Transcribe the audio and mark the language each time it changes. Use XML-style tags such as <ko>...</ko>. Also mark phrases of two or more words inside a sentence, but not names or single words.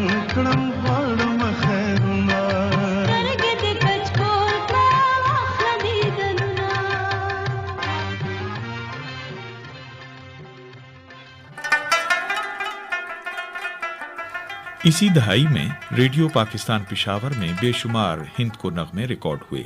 <ps>کړم غواړم خیرونه سترګې دې کچ کول کړه واخله دیدنونه.</ps> <ur>اسی دہائی میں ریڈیو پاکستان پشاور میں بے شمار ہند کو نغمے ریکارڈ ہوئے.</ur>